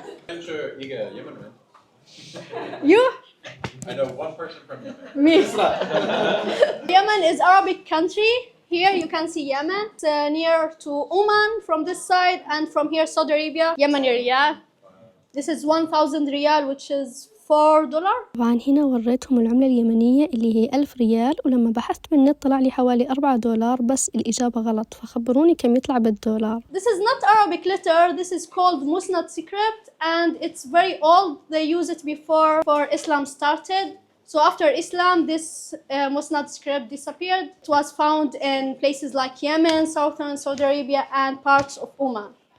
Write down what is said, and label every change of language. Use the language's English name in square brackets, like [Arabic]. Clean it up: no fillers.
[English] I'm sure Yemen. You? I know one person from Yemen. Me. Yemen is Arabic country. Here you can see Yemen. It's near to Oman from this side, and from here Saudi Arabia. Yemeni riyal. This is 1,000 riyal, which is $4. [Arabic] طبعا هنا وريتهم العملة اليمنية اللي هي 1000 ريال، ولما بحثت بالنت طلع لي حوالي $4، بس الإجابة غلط، فخبروني كم يطلع بالدولار. [English] This is not Arabic letter. This is called Musnad script, and it's very old. They used it before Islam started. So after Islam, this Musnad script disappeared. It was found in places like Yemen, southern Saudi Arabia, and parts of Oman.